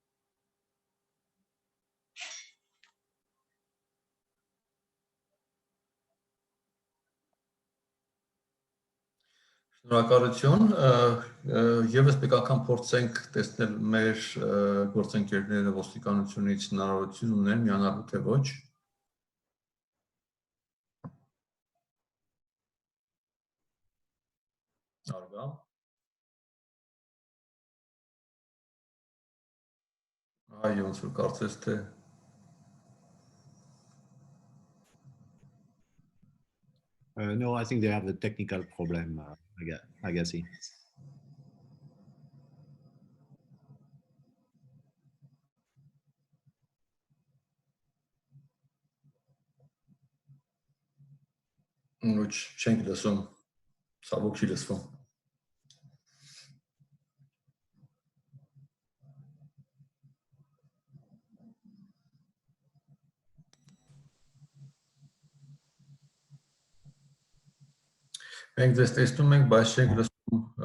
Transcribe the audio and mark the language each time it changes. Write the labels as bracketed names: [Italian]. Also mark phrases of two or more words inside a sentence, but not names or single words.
[Armenian] Շնորհակալություն, եւս մեկ անգամ փորձենք տեսնել մեր գործընկերները ոստիկանությունից հնարավորություն ունեն միանալու թե ոչ։ Արգա։ Այո, ոնց որ կարծես թե [English] No, I think they have the technical problem, I guess. [Armenian] Ոչ չենք լսում, ցավոք չի լսվում։ Մենք ձեզ տեսնում ենք, բայց չենք լսում